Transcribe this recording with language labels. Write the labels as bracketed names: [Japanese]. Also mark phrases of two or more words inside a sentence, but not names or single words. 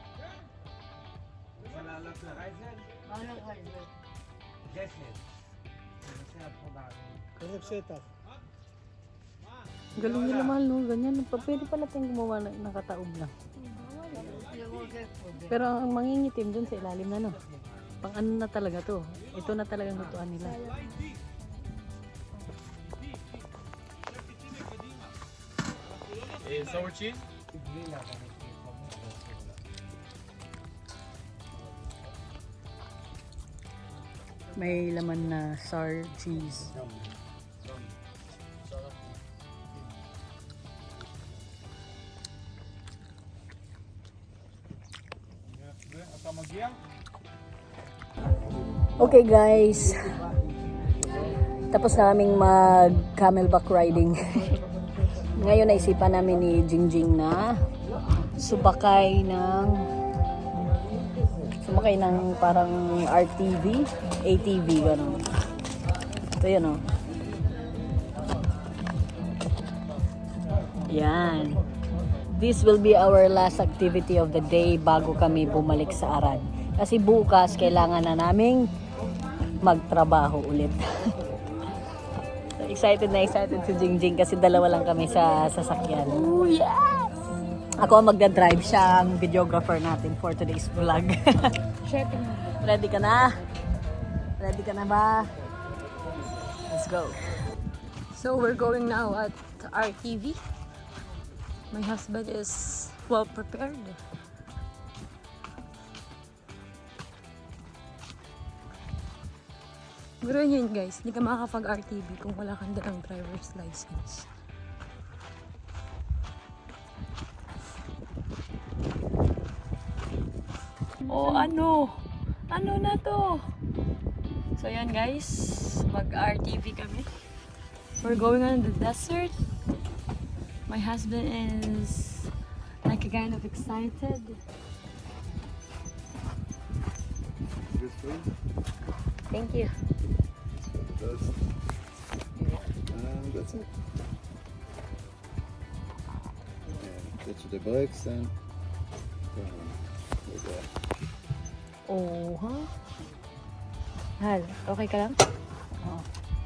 [Hebrew] אפשר לעלות לרייזל? [Filipino] Ano kayo? [Hebrew] גשם. ננסה עד פה בערים. איזה שטח? [Filipino] Galing nila mahal no, ganyan. Pwede pala tayong gumawa na nakataob lang. Pero ang mangingitim dun sa ilalim na no. Pang ano na talaga to. Ito na talagang lutuan nila. [English] sour cheese? [Filipino] May laman na [English] sour cheese. [Hebrew] אתה מגיע? [English] Okay guys. [Filipino] Tapos na kaming mag camelback riding. Ngayon naisipan namin ni Jingjing na sumakay ng parang RTV, ATV ganun. Ito yun oh. Yan. [English] This will be our last activity of the day [Filipino] bago kami bumalik sa [English] Arad. [Filipino] Kasi bukas kailangan na naming magtrabaho ulit. So, excited si Jingjing kasi dalawa lang kami sa sasakyan. [English] Ooh, yes! [Filipino] Ako ang magdadrive, siya ang videographer natin [English] for today's vlog. [Filipino] Ready ka na? Ready ka na ba? [English] Let's go. So we're going now at RTV. My husband is well prepared. [Filipino] Guro yun guys, hindi ka makakapag-RTV kung wala kang dalang [English] driver's license. [Filipino] Oh, ano? Ano na to? So yan guys, mag-RTV kami. [English] We're going on the desert. My husband is like kind of excited. This way? Thank you. That's it. Get to the brakes and [Filipino] Oh, ha? Hal, okay ka lang? Oh.